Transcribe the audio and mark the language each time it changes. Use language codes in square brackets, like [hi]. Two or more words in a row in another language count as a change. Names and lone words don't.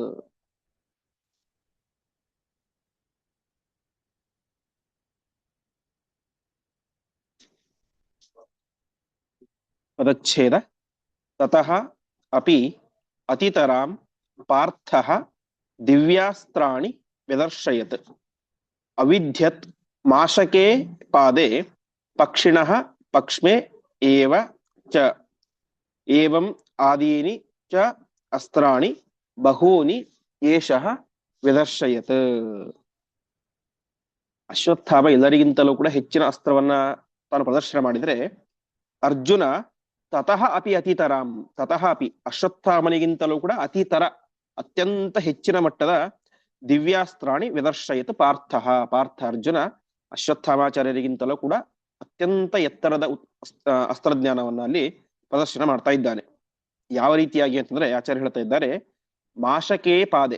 [kn] ಪದಚ್ಛೇದ. [sa] ತತಃ ಅಪಿ ಅತಿತರಾಂ ಪಾರ್ಥಃ ದಿವ್ಯಾಸ್ತ್ರಾಣಿ ವ್ಯದರ್ಶಯತ್ ಅವಿಧ್ಯತ್ ಮಾಶಕೆ ಪಾದೆ ಪಕ್ಷಿಣಃ ಪಕ್ಷ್ಮೆ ಏವ ಚ. ಏವಂ ಆದೀನಿ ಚ ಅಸ್ತ್ರಾಣಿ ಬಹೂನಿ ಏಷಃ ವ್ಯದರ್ಶಯತ್. [kn] ಅಶ್ವತ್ಥಾಮ ಎಲ್ಲರಿಗಿಂತಲೂ ಕೂಡ ಹೆಚ್ಚಿನ ಅಸ್ತ್ರವನ್ನ ತಾನು ಪ್ರದರ್ಶನ ಮಾಡಿದರೆ, ಅರ್ಜುನ [sa] ತತಃ ಅಪಿ ಅತಿತರಾಂ, ತತಃ ಅಪಿ [kn] ಅಶ್ವತ್ಥಾಮನಿಗಿಂತಲೂ ಕೂಡ ಅತಿತರ, ಅತ್ಯಂತ ಹೆಚ್ಚಿನ ಮಟ್ಟದ [sa] ದಿವ್ಯಾಸ್ತ್ರಾಣಿ ವ್ಯದರ್ಶಯತ್ ಪಾರ್ಥಃ. [kn] ಪಾರ್ಥ ಅರ್ಜುನ ಅಶ್ವತ್ಥಾಮಾಚಾರ್ಯರಿಗಿಂತಲೂ ಕೂಡ ಅತ್ಯಂತ ಎತ್ತರದ ಅಸ್ತ್ರಜ್ಞಾನವನ್ನ ಅಲ್ಲಿ ಪ್ರದರ್ಶನ ಮಾಡ್ತಾ ಇದ್ದಾನೆ. ಯಾವ ರೀತಿಯಾಗಿ ಅಂತಂದ್ರೆ ಆಚಾರ್ಯ ಹೇಳ್ತಾ ಇದ್ದಾರೆ, [sa] ಮಾಶಕೇ ಪಾದೆ.